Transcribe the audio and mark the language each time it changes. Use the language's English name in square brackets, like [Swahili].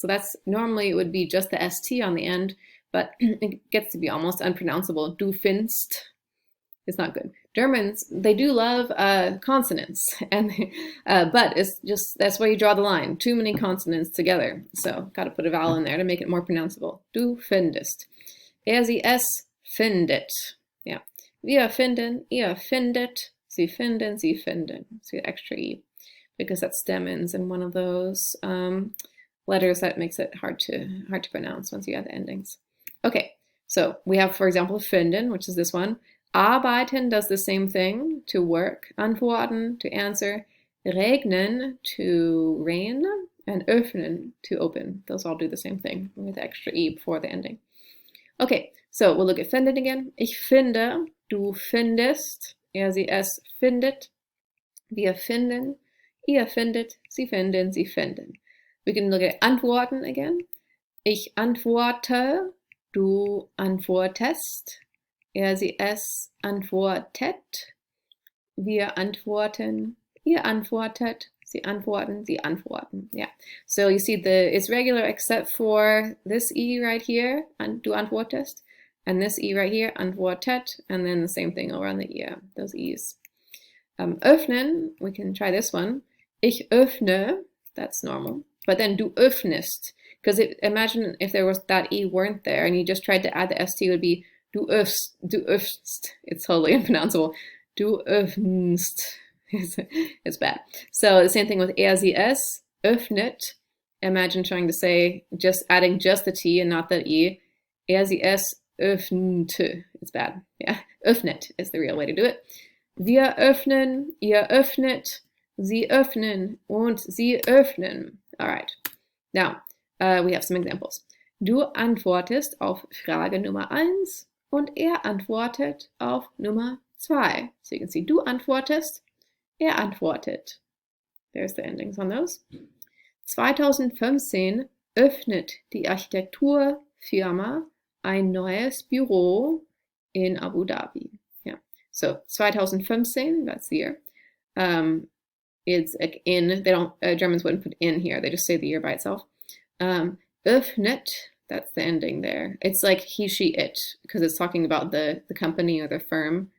[English] So that's normally it would be just the ST on the end, but it gets to be almost unpronounceable. [German] Du findest. [English] It's not good. Germans, they do love consonants, and but it's just that's where you draw the line. Too many consonants together, so got to put a vowel in there to make it more pronounceable. [German] Du findest. Sie, es findet. Yeah. Wir finden, ihr findet, sie finden, sie finden. [English] See the extra E, because that stem ends in one of those letters that makes it hard to pronounce once you add the endings. Okay, so we have, for example, finden, which is this one. Arbeiten does the same thing, to work. Antworten, to answer. Regnen, to rain. And öffnen, to open. Those all do the same thing with the extra E before the ending. Okay, so we'll look at finden again. [German] Ich finde, du findest, er, sie, es findet. Wir finden, ihr findet, sie finden, sie finden. [English] We can look at antworten again. [German] Ich antworte, du antwortest. Er, sie, es antwortet. Wir antworten. Ihr antwortet. Sie antworten. Sie antworten. Yeah. [English] So you see it's regular except for this E right here. [German] Du antwortest. [English] And this E right here. Antwortet. And then the same thing over on the E. Those E's. Öffnen. We can try this one. [German] Ich öffne. [English] That's normal. But then [German] du öffnest. [English] Because imagine if there was that E weren't there and you just tried to add the ST, it would be [German] du öffnst. [English] It's totally unpronounceable. [German] Du öffnst. [English] It's bad. So the same thing with [German] er, sie, es. Öffnet. [English] Imagine trying to say, adding just the T and not the E. [German] Er, sie, es, öffnet. [English] It's bad. Yeah. Öffnet is the real way to do it. [German] Wir öffnen, ihr öffnet, sie öffnen und sie öffnen. [English] All right. Now, we have some examples. [German] Du antwortest auf Frage Nummer 1 und er antwortet auf Nummer 2. [English] So you can see, [German] du antwortest, er antwortet. [English] There's the endings on those. [German] 2015 öffnet die Architekturfirma ein neues Büro in Abu Dhabi. [English] Yeah. So 2015, that's the year. It's like in, they don't, Germans wouldn't put in here, they just say the year by itself. Öffnet, that's the ending there. It's like he, she, it, because it's talking about the company or the firm.